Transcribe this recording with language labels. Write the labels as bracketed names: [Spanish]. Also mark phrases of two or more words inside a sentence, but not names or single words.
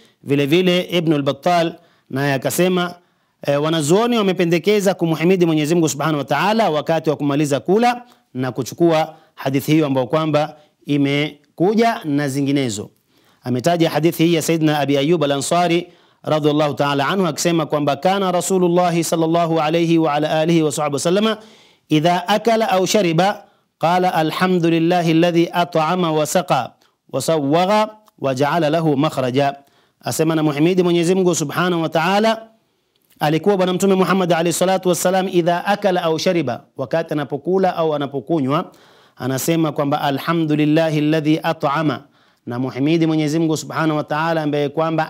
[Swahili] Vile vile Ibn al-Battal naye akasema wanazuoni wamependekeza kumhimidi Mwenyezi Mungu [Arabic] سبحانه وتعالى [Swahili] wakati wa kumaliza kula na kuchukua hadithi hiyo ambayo kwamba imekuja na zinginezo. Ametaja hadithi hii ya Saidina Abi Ayyub al-Ansari [Arabic] رضي الله تعالى عنه [Swahili] akisema kwamba [Arabic] كان رسول الله صلى الله عليه وعلى آله وصحبه وسلم إذا أكل أو شرب قال الحمد لله الذي أطعم وسقى وسوغ وجعل له مخرجا. [Swahili] Asema na muhimidi Mwenyezi Mungu [Arabic] سبحانه وتعالى, [Swahili] alikuwa bwana mtume Muhammad [Arabic] عليه الصلاة والسلام إذا أكل أو شرب, [Swahili] wakati anapokula au anapokunywa anasema kwamba [Arabic] الحمد لله الذي أطعم, [Swahili] na muhimidi Mwenyezi Mungu [Arabic] سبحانه وتعالى [Swahili] ambaye kwamba